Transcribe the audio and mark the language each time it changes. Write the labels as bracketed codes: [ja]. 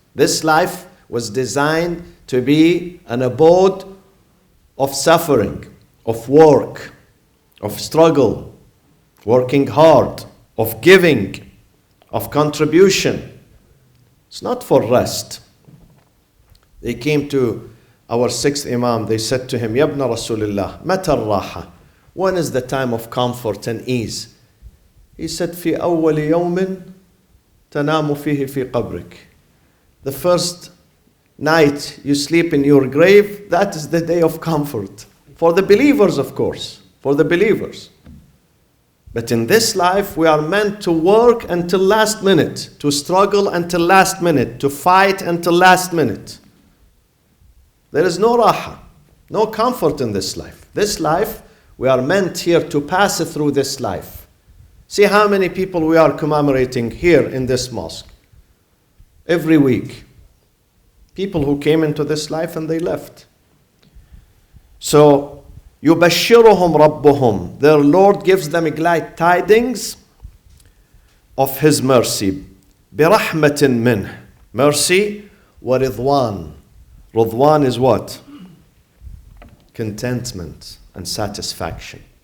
[en] This life was designed to be an abode of suffering, of work, of struggle, working hard, of giving, of contribution. It's not for rest. They came to our sixth Imam, they said to him, [ar] Yabna Rasulullah, mata raha. [en] When is the time of comfort and ease? [ar] He said, في أول يوم تنام فيه في قبرك. [en] The first night you sleep in your grave, that is the day of comfort. For the believers, of course, for the believers. But in this life, we are meant to work until last minute, to struggle until last minute, to fight until last minute. There is no raha, no comfort in this life. This life, we are meant here to pass through this life. See how many people we are commemorating here in this mosque. Every week. People who came into this life and they left. [ar] So, يُبَشِّرُهُمْ رَبُّهُمْ. [en] Their Lord gives them glad tidings of His mercy. [ar] بِرَحْمَةٍ مِّنْهُ. Mercy, وَرِضْوَانٍ. [en] Ridwan is what? Contentment and satisfaction.